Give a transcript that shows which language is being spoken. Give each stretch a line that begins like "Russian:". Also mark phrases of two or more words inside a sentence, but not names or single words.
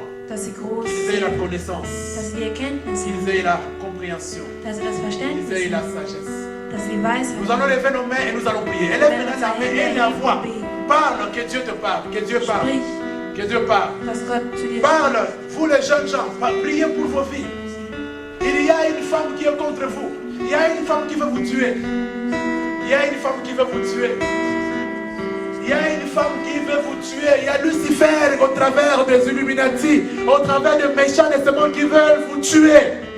German: dass sie groß
French: qu'ils aient la
German: sind,
French: connaissance,
German: dass sie die Erkenntnis haben,
French: qu'ils aient la compréhension,
German: dass sie das
French: qu'ils
German: Verständnis
French: aient la
German: haben,
French: sagesse.
German: dass sie die Weisheit
French: Nous allons
German: haben.
French: lever nos mains et nous allons prier. Élève maintenant ta main et la voix. Parle, que Dieu te parle, que Dieu parle,
German: Sprich,
French: que Dieu parle.
German: dass Gott zu dir
French: Parle, vous les jeunes gens, priez pour vos filles. Il y a une femme qui est contre vous. Il y a une femme qui veut vous tuer. Il y a une femme qui veut vous tuer. Il y a une femme qui veut vous tuer. Il y a Lucifer au travers des Illuminati, au travers des méchants de ce monde qui veulent vous tuer.